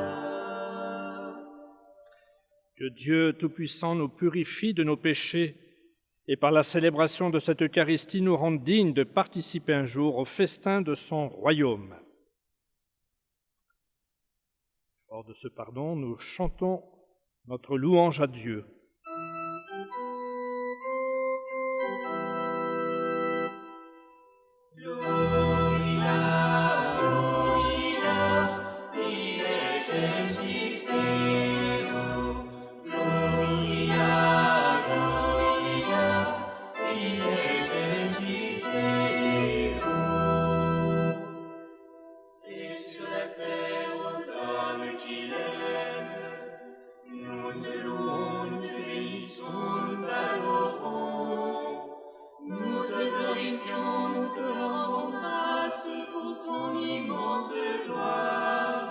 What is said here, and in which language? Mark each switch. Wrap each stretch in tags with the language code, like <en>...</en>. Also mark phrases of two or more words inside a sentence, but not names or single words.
<fr>Que Dieu Tout-Puissant nous purifie de nos péchés et par la célébration de cette Eucharistie nous rende dignes de participer un jour au festin de son royaume. Hors de ce pardon, nous chantons notre louange à Dieu.</fr> <la>Gloria, Gloria, in excelsis Deo. Gloria, Gloria, in excelsis Deo.</la> <fr>Et sur la terre aux hommes qui l'aiment, nous te louons, nous te bénissons, nous t'adorons. Nous te glorifions, nous te rendons grâce pour ton immense gloire.</fr>